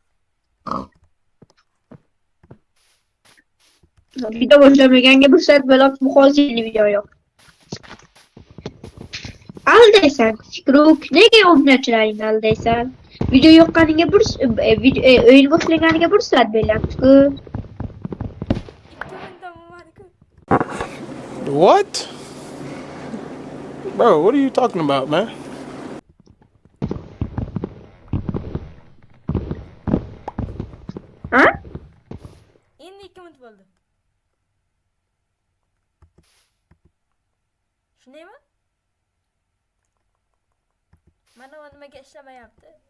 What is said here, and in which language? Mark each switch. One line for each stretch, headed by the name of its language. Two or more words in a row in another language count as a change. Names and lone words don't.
Uzbek: Video boshlamaganga bir soat bo'lib muhojirli video yo'q. Aldaysan, Fikruk, nega obunachilaring aldaysan? Video yoqqaniga bir o'yin boshlaganiga bir soat bo'lyapti-ku.
English: What? Bro, what are you talking about, man?
Uzbek: Ha? Endi 2 minut bo'ldi. Shundaymi? Mana bu nimaga ishlamayapti?